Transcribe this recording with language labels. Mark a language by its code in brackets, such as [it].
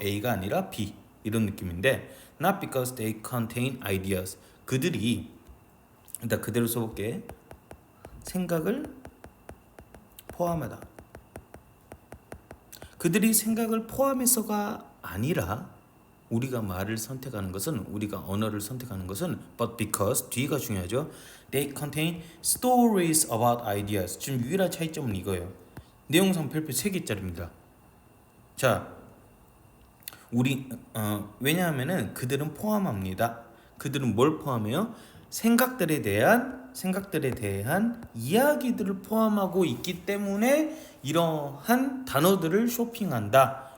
[ko] A가 아니라 B 이런 느낌인데 [en] not because they contain ideas [ko] 그들이 일단 그대로 써볼게. 생각을 포함하다. 그들이 생각을 포함해서가 아니라 우리가 말을 선택하는 것은 우리가 언어를 선택하는 것은 [en] but because [ko] 뒤가 중요하죠. [en] They contain stories about ideas. [ko] 지금 유일한 차이점은 이거예요. 내용상 별표 3개짜리입니다. 자, 우리 왜냐하면은 그들은 포함합니다. 그들은 뭘 포함해요? 생각들에 대한 이야기들을 포함하고 있기 때문에 이러한 단어들을 쇼핑한다.